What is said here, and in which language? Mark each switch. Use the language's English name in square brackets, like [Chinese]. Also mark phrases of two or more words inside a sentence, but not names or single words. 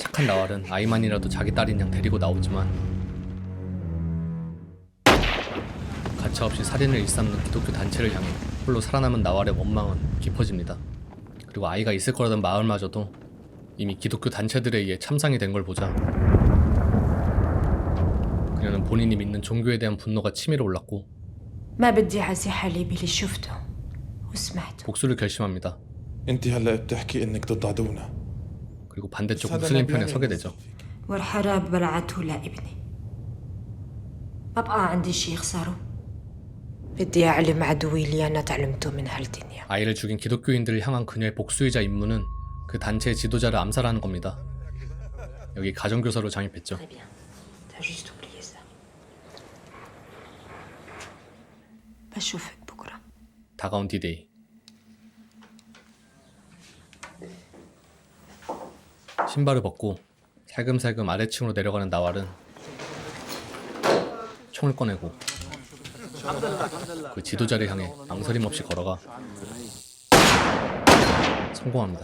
[Korean] 착한 나왈은 아이만이라도 자기 딸인 양 데리고 나오지만 가차없이 살인을 일삼는 기독교 단체를 향해 홀로 살아남은 나왈의 원망은 깊어집니다. 그리고 아이가 있을 거라던 마을마저도 이미 기독교 단체들에 의해 참상이 된 걸 보자 그녀는 본인이 믿는 종교에 대한 분노가 치밀어 올랐고 [Arabic] ما بدي أعزي حالي باللي شفته وسمعته. [Korean] 복수를 결심합니다. [Arabic] انت هلا بتحكي انك ضد عدونا. [Korean] 그리고 반대쪽 무슬림 편에 서게 되죠. [Arabic] والحراب بلعته لابني. ما بقى عندي شي يخسره. بدي أعلم عدوي اللي أنا تعلمته من هالدنيا. [Korean] 아이를 죽인 기독교인들을 향한 그녀의 복수이자 임무는 그 단체의 지도자를 암살하는 겁니다. 여기 가정교사로 잠입했죠. [French] Très bien. T'as juste oublié ça. [Arabic] بشوفك بكرة. [Korean] 다가온 D-Day. 신발을 벗고 살금살금 아래층으로 내려가는 나왈은 총을 꺼내고 그 지도자를 향해 망설임 없이 걸어가 성공합니다.